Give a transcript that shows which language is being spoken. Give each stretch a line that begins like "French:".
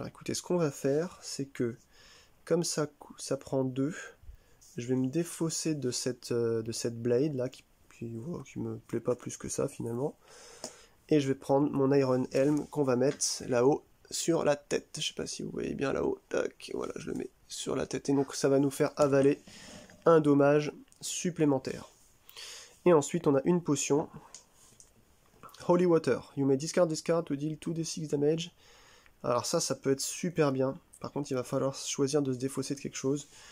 French: Alors écoutez, ce qu'on va faire, c'est que, comme ça prend 2, je vais me défausser de cette blade, là, qui me plaît pas plus que ça, finalement. Et je vais prendre mon Iron Helm, qu'on va mettre là-haut, sur la tête. Je sais pas si vous voyez bien là-haut. Tac, voilà, je le mets sur la tête. Et donc ça va nous faire avaler un dommage supplémentaire. Et ensuite, on a une potion.
English: Holy Water. You may discard this card to deal 2d6 damage.
French: Alors ça peut être super bien. Par contre, il va falloir choisir de se défausser de quelque chose.